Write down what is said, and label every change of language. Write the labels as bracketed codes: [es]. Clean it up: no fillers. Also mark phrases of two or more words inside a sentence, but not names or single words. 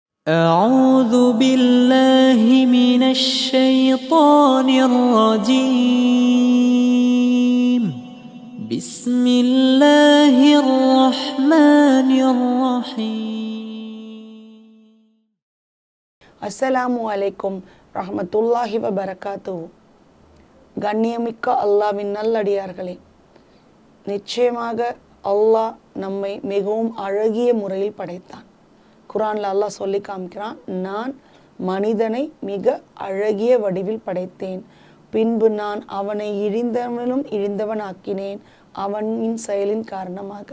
[ar] أعوذ بالله من الشيطان الرجيم بسم الله الرحمن الرحيم السلام عليكم رحمة الله وبركاته. [ta] கண்ணியமிக்க அல்லாஹ்வின் நல்லடியார்களே, நிச்சயமாக அல்லாஹ் நம்மை மிகவும் அழகிய முறையில் படைத்தான். குர்ஆனில் அல்லாஹ் சொல்லி காமிக்கிறான், நான் மனிதனை மிக அழகிய வடிவில் படைத்தேன், பின்பு நான் அவனை இழிந்தவனும் இழிந்தவன் ஆக்கினேன் அவனின் செயலின் காரணமாக.